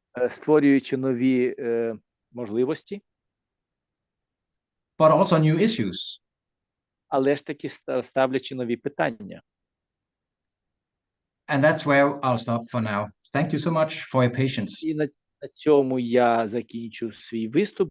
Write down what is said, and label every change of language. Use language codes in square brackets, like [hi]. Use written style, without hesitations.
[uk] Створюючи нові можливості. [en] But also new issues. [uk] Але ж таки ставлячи нові питання. [en] And that's where I'll stop for now. Thank you so much for your patience. [uk] І на цьому я закінчу свій виступ.